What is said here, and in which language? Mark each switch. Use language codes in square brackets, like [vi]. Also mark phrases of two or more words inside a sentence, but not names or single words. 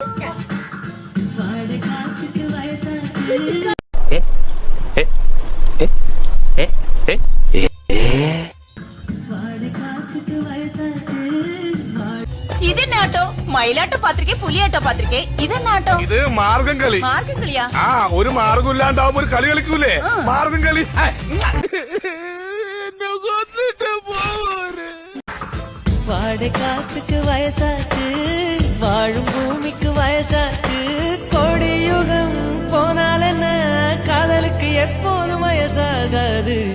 [ml] ഇതെന്നാട്ടോ മയിലാട്ടോ പാത്രിക പുലിയാട്ടോ പാത്രിക ഇതെന്നാട്ടോ? ഇത് മാർഗം കളി. മാർഗം കളിയാ? ആ ഒരു മാർഗം ഇല്ലാണ്ടാവുമ്പോ ഒരു കളി കളിക്കൂലേ, മാർഗം കളി. [ta] வாடைக்காற்றுக்கு வயசாச்சு, வாழும் பூமிக்கு வயசாச்சு. கோடியுகம் போனால் என்ன, காதலுக்கு எப்போதும் வயசாகாது.